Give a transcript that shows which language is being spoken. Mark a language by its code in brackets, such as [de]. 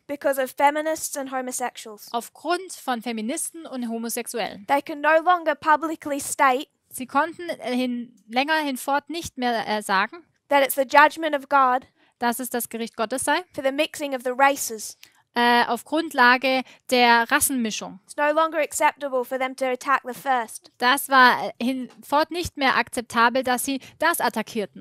[en] because of feminists and homosexuals. [de] aufgrund von Feministen und Homosexuellen. [en] They can no longer publicly state [de] Sie konnten länger hinfort nicht mehr sagen, [en] that it's the judgment of God [de] dass es das Gericht Gottes sei, [en] for the mixing of the races. [de] auf Grundlage der Rassenmischung. [en] It's no longer acceptable for them to attack the first, [de] Das war hinfort nicht mehr akzeptabel, dass sie das attackierten.